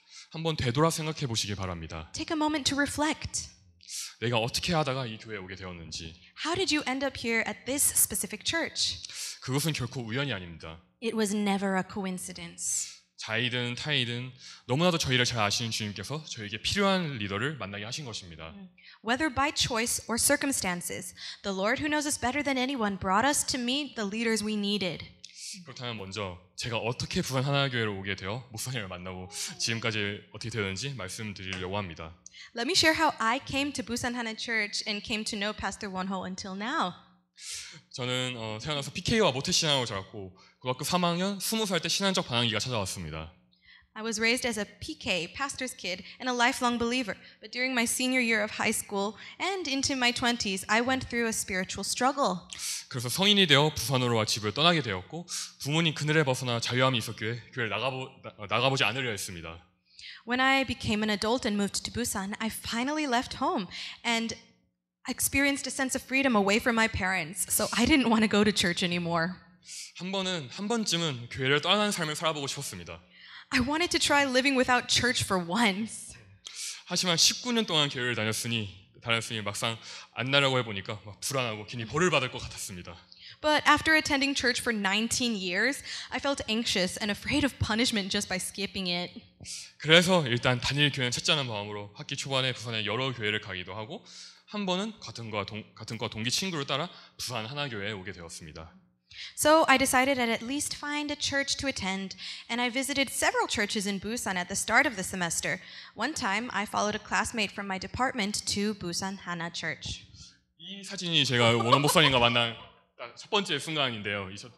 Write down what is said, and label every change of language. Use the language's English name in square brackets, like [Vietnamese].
[Korean] 한번 되돌아 생각해 보시기 바랍니다. [English] Take a moment to reflect. [Korean] 내가 어떻게 하다가 이 교회에 오게 되었는지. [English] How did you end up here at this specific church? [Korean] 그것은 결코 우연이 아닙니다. [English] It was never a coincidence. [Korean] 자이든 타이든 너무나도 저희를 잘 아시는 주님께서 저에게 필요한 리더를 만나게 하신 것입니다. [English] Whether by choice or circumstances, the Lord who knows us better than anyone brought us to meet the leaders we needed. [Korean] 그렇다면 먼저 제가 어떻게 부산 하나교회로 오게 되어 목사님을 만나고 지금까지 어떻게 되었는지 말씀드리려고 합니다. [English] Let me share how I came to Busan Hana Church and came to know Pastor Won-ho until now. [Korean] 저는 태어나서 PK와 모태신앙으로 자랐고 고등학교 3학년 20살 때 신앙적 반항기가 찾아왔습니다. [English] I was raised as a PK, pastor's kid, and a lifelong believer. But during my senior year of high school and into my 20s, I went through a spiritual struggle. [Korean] 그래서 성인이 되어 부산으로 집을 떠나게 되었고 부모님 그늘에 벗어나 자유함이 있었기에 교회를 나가보지 않으려 했습니다. [English] When I became an adult and moved to Busan, I finally left home and experienced a sense of freedom away from my parents. So I didn't want to go to church anymore. [Korean] 한 번쯤은 교회를 떠나는 삶을 살아보고 싶었습니다. [English] I wanted to try living without church for once. [Korean] 하지만 19년 동안 교회를 다녔으니 막상 안 나려고 해보니까 막 불안하고 괜히 벌을 받을 것 같았습니다. [English] But after attending church for 19 years, I felt anxious and afraid of punishment just by skipping it. [Korean] 그래서 일단 단일 교회는 찾자는 마음으로 학기 초반에 부산에 여러 교회를 가기도 하고 한 번은 같은 과 동기 친구를 따라 부산 하나교회에 오게 되었습니다. [English] So I decided I'd at least find a church to attend, and I visited several churches in Busan at the start of the semester. One time, I followed a classmate from my department to Busan Hana Church. [Korean] 이 사진이 제가 원원 목사님과 만난 첫 번째 순간인데요.